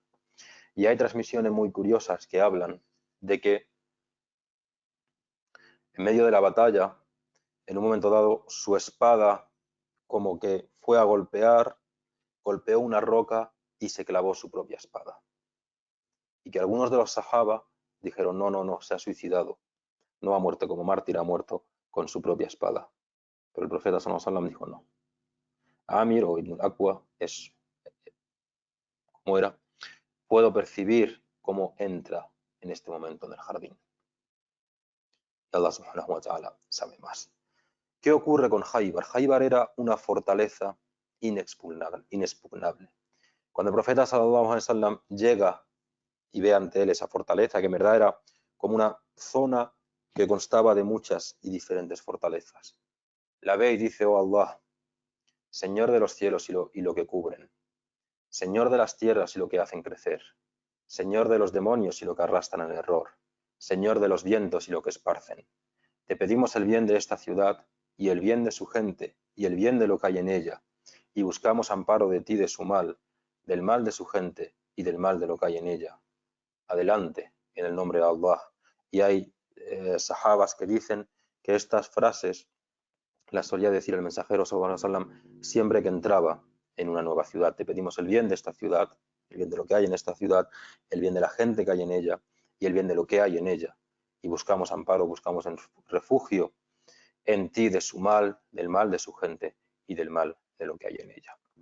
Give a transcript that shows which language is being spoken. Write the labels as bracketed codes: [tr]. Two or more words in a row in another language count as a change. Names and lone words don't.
[es] Y hay transmisiones muy curiosas que hablan de que en medio de la batalla, en un momento dado, su espada como que fue a golpeó una roca y se clavó su propia espada. Y que algunos de los sahaba dijeron: no, se ha suicidado, no ha muerto como mártir, ha muerto con su propia espada. Pero el profeta [ar] صلى الله عليه وسلم [es] dijo: no. Amir o Ibn al-Aqwa es como era. Puedo percibir cómo entra en este momento en el jardín. Y Allah [ar] سبحانه وتعالى [es] sabe más. ¿Qué ocurre con Khaybar? Khaybar era una fortaleza inexpugnable. Cuando el profeta [ar] صلى الله عليه وسلم [es] llega y ve ante él esa fortaleza, que en verdad era como una zona que constaba de muchas y diferentes fortalezas, la ve y dice: oh Allah, Señor de los cielos y lo que cubren, Señor de las tierras y lo que hacen crecer, Señor de los demonios y lo que arrastran al error, Señor de los vientos y lo que esparcen. Te pedimos el bien de esta ciudad y el bien de su gente y el bien de lo que hay en ella, y buscamos amparo de ti de su mal, del mal de su gente y del mal de lo que hay en ella. Adelante, en el nombre de Allah. Y hay sahabas que dicen que estas frases las solía decir el mensajero [ar] صلى الله عليه وسلم [es] siempre que entraba en una nueva ciudad. Te pedimos el bien de esta ciudad, el bien de lo que hay en esta ciudad, el bien de la gente que hay en ella y el bien de lo que hay en ella. Y buscamos amparo, buscamos refugio en ti de su mal, del mal de su gente y del mal de lo que hay en ella.